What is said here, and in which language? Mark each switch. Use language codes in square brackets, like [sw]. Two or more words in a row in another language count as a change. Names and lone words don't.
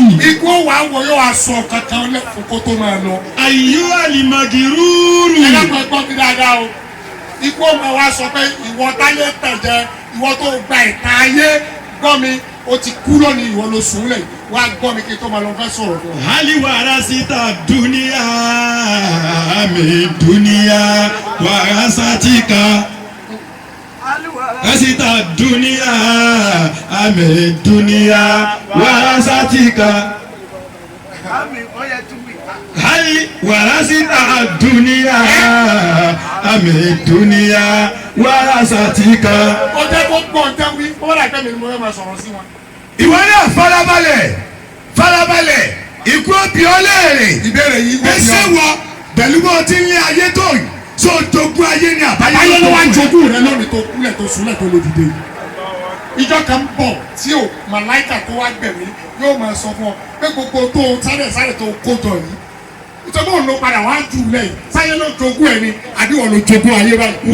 [yo] ikú wà wọ yóò wá sọ kankan lẹ́fún kó tó máa lọ. àyù àlìmọ̀gìrúurù. ẹ dákun ẹ gbọ́ mi dáadáa o ikú ọmọ wa sọ pé ìwọ táyé tẹ̀jẹ̀ ìwọ tó gba ìta ayé gbọ́ mi o ti kú lónìí ìwọ ló sùn lẹ̀ wá gbọ́ mi kí n tó máa lọ fẹ́ sọ̀rọ̀ fún ọ. haliwara sita duniya mi duniya wara satika sita duniya mi duniya wara satika hali warasita duniya ami duniya warasatika. ó jẹ́ kó gbọ́ ǹjẹ́ wí ó wọ́n àgbẹ̀ mi ni mo fẹ́ máa sọ̀rọ̀ sí wọn. ìwọ náà farabalẹ̀ ikú òbí ọlẹ́rẹ̀. ìbéèrè yìí wọ́n yọ. ẹsẹ̀ wọ pẹ̀lú bó ti ń lé ayé tó yìí so jogún ayé ni àbáyé ayé ló wá jogún rẹ lónìí tó kúlẹ̀ tó súnlẹ̀ tó lè dìde. ìjọ kan bọ̀ tí o màláìkà tó wá gbẹ̀mí yóò máa sọ fún ọ pé gbogbo tó sáré tó kó jọ yìí ìtọ́jú òun ló padà wá jù lẹ́yìn sáyé ló jogún ẹ̀ ni àbí wọn ló jogún ayé báyìí.